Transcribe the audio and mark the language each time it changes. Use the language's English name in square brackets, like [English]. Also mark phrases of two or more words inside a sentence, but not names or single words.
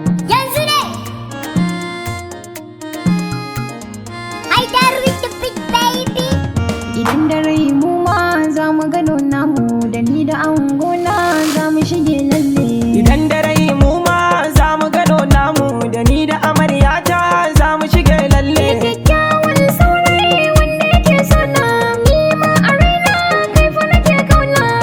[Hausa] Yanzu ne. [English] Haidar with the big baby. [Hausa] Idan da rai mu ma za mu gano namu, da ni da angona za mu shige lalle. Idan da rai mu ma za mu gano namu, da ni da amaryata za mu shige lalle. Kyakkyawan saurayi wanda yake so na, ni ma a raina kai fa nake kauna.